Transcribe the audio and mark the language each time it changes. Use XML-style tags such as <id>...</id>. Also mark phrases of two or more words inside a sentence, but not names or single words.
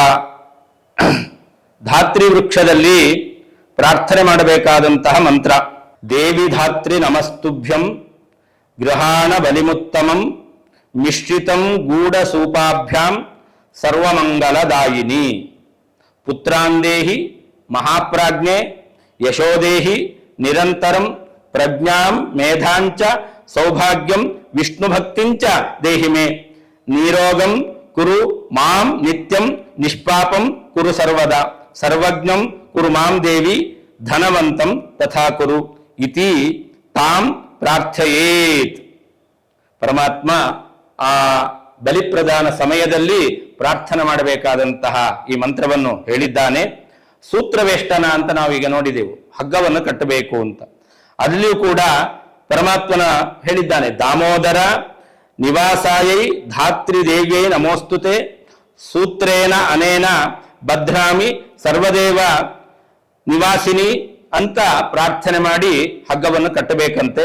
<kn>ಧಾತ್ರಿ ವೃಕ್ಷದಲ್ಲಿ ಪ್ರಾರ್ಥನೆ ಮಾಡಬೇಕಾದಂತಹ ಮಂತ್ರ,</kn> <sa>ದೇವಿ ಧಾತ್ರಿ ನಮಸ್ತುಭ್ಯಂ ಗೃಹಾಣ ಬಲಿಮುತ್ತಮಂ ಮಿಶ್ರಿತಂ ಗೂಢ ಸೂಪಾಭ್ಯಾಂ ಸರ್ವಮಂಗಲದಾಯಿನಿ ಪುತ್ರಾಂದೇಹಿ ಮಹಾಪ್ರಾಜ್ಞೆ ಯಶೋದೇಹಿ ನಿರಂತರಂ ಪ್ರಜ್ಞಾಂ ಮೇಧಾಂಚ ಸೌಭಾಗ್ಯಂ ವಿಷ್ಣುಭಕ್ತಿಂಚ ದೇಹಿ ಮೇ ನೀರೋಗಂ ಕುರು ಮಾಂ ನಿತ್ಯಂ ನಿಷ್ಪಾಪಂ ಕುರು ಸರ್ವದಾ ಸರ್ವಜ್ಞಂ ಕುರು ಮಾಂ ದೇವಿ ಧನವಂತಂ ತಥಾ ಕುರು. ಇತಿ ತಾಂ ಪ್ರಾರ್ಥಯೇತ್.</sa> <kn>ಪರಮಾತ್ಮ ಆ ಬಲಿಪ್ರದಾನ ಸಮಯದಲ್ಲಿ ಪ್ರಾರ್ಥನೆ ಮಾಡಬೇಕಾದಂತಹ ಈ ಮಂತ್ರವನ್ನು ಹೇಳಿದ್ದಾನೆ. ಸೂತ್ರವೇಷ್ಟನ ಅಂತ ನಾವೀಗ ನೋಡಿದೆವು, ಹಗ್ಗವನ್ನು ಕಟ್ಟಬೇಕು ಅಂತ. ಅಲ್ಲಿಯೂ ಕೂಡ ಪರಮಾತ್ಮನ ಹೇಳಿದ್ದಾನೆ,</kn> <sa>ದಾಮೋದರ ನಿವಾಸಾಯೈ ಧಾತ್ರಿ ದೇವ್ಯೈ ನಮೋಸ್ತುತೆ ಸೂತ್ರೇನ ಅನೇನ ಭದ್ರಾಮಿ ಸರ್ವದೇವ ನಿವಾಸಿನಿ</sa> <kn>ಅಂತ ಪ್ರಾರ್ಥನೆ ಮಾಡಿ ಹಗ್ಗವನ್ನು ಕಟ್ಟಬೇಕಂತೆ.</kn>